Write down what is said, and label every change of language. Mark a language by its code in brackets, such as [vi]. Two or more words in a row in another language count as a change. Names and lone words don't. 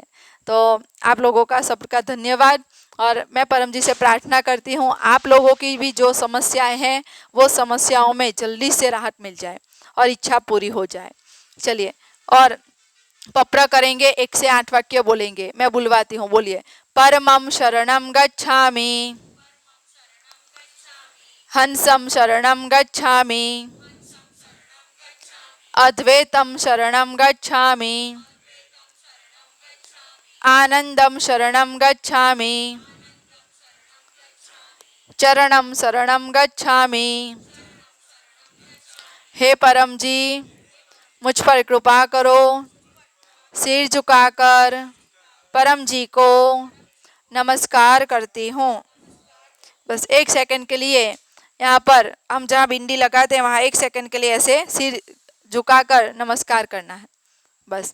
[hi] तो आप लोगों का सबका धन्यवाद। और मैं परम जी से प्रार्थना करती हूँ आप लोगों की भी जो समस्याएं हैं वो समस्याओं में जल्दी से राहत मिल जाए और इच्छा पूरी हो जाए। चलिए, और पप्र करेंगे, 1 से 8 वाक्य बोलेंगे, मैं बुलवाती हूँ, बोलिए। [sa] परमं शरणं गच्छामि, हंसं शरणं गच्छामि, अद्वैतं शरणं गच्छामि, आनंदं शरणं गच्छामि, चरणं शरणं गच्छामि। [hi] हे परम जी, मुझ पर कृपा करो। सिर झुकाकर परम जी को नमस्कार करती हूँ। बस 1 सेकंड के लिए यहाँ पर हम जहाँ बिंदी लगाते हैं वहाँ 1 सेकंड के लिए ऐसे सिर झुकाकर नमस्कार करना है, बस।